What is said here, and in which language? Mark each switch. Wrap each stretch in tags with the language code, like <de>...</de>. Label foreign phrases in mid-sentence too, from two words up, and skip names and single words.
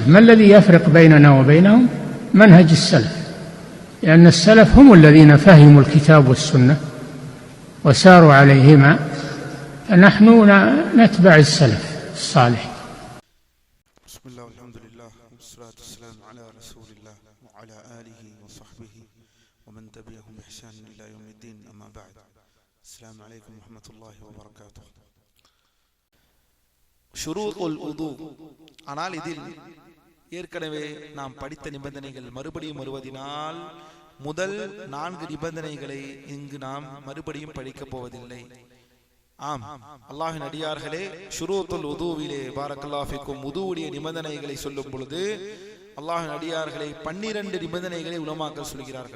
<ar>ما الذي يفرق بيننا وبينهم؟ منهج السلف، لأن السلف هم الذين فهموا الكتاب والسنة وساروا عليهما، فنحن نتبع السلف الصالح. بسم الله والحمد لله والصلاة والسلام على رسول الله وعلى آله وصحبه ومن تبعهم بإحسان إلى يوم الدين. أما بعد، السلام عليكم ورحمة الله وبركاته. شروط الوضوء.</ar> <ta>ஆனால் இதில் ஏற்கனவே நாம் படித்த நிபந்தனைகள் மறுபடியும் வருவதினால் முதல் 4 நிபந்தனைகளை இங்கு நாம் மறுபடியும் படிக்கப் போவதில்லை. ஆம், அல்லாஹ்வின் அடியார்களே, ஷுரூத்துல் உதுவிலே</ta> <ar>بارك الله فيكم</ar> <ta>உதுவுடைய நிபந்தனைகளை சொல்லும் பொழுது அல்லாஹ்வின் அடியார்களை 12 நிபந்தனைகளை உலமாக்கள் சொல்கிறார்கள்.</ta>